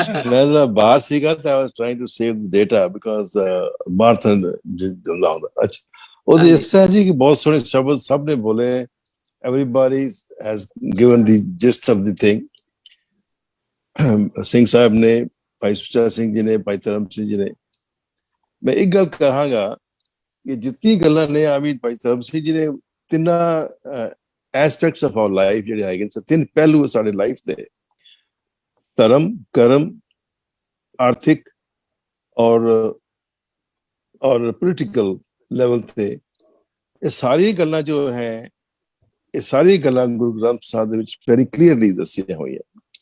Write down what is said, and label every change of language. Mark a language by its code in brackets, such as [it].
[pa] ਮੈਂ ਜਰਾ ਬਾਹਰ ਸੀਗਾ ਤਾਂ [en] I was trying to save the data because [pa] ਮਾਰਥਨ ਲਾਉਂਦਾ। ਅੱਛਾ, ਉਹਦੇ ਇਸ ਤਰ੍ਹਾਂ ਜੀ ਕਿ ਬਹੁਤ ਸੋਹਣੇ ਸ਼ਬਦ ਸਭ ਨੇ ਬੋਲੇ। [en] Everybody has given the gist of the thing. [pa] Singh Sahib ਨੇ, ਭਾਈ ਸੁੱਚਾ ਸਿੰਘ ਜੀ ਨੇ, ਭਾਈ ਧਰਮ ਸਿੰਘ ਜੀ ਨੇ। ਮੈਂ ਇੱਕ ਗੱਲ ਕਹਾਂਗਾ ਕਿ ਜਿੰਨੀ ਗੱਲਾਂ ਨੇ ਆਵੀ ਭਾਈ ਧਰਮ ਸਿੰਘ ਜੀ ਨੇ, ਤਿੰਨਾਂ [en] aspects of our life [pa] ਜਿਹੜੇ ਹੈਗੇ ਨੇ, 3 ਪਹਿਲੂ ਸਾਡੇ ਲਾਈਫ ਦੇ, ਧਰਮ, ਕਰਮ, ਆਰਥਿਕ ਔਰ ਪੋਲੀਟੀਕਲ ਲੈਵਲ ਤੇ, ਇਹ ਸਾਰੀ ਗੱਲਾਂ ਜੋ ਹੈ, ਇਹ ਸਾਰੀ ਗੱਲਾਂ ਗੁਰੂ ਗ੍ਰੰਥ ਸਾਹਿਬ ਦੇ ਵਿੱਚ [en] very clearly [pa] ਦੱਸੀਆਂ ਹੋਈਆਂ।